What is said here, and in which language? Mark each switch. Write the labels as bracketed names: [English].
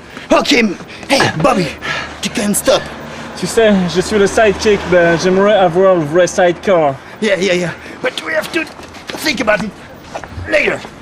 [English] Ok, hey Bobby, tu can't stop. [French] Tu sais, je suis le sidekick, ben j'aimerais avoir le vrai sidecar. [English] Yeah, but we have to think about it later.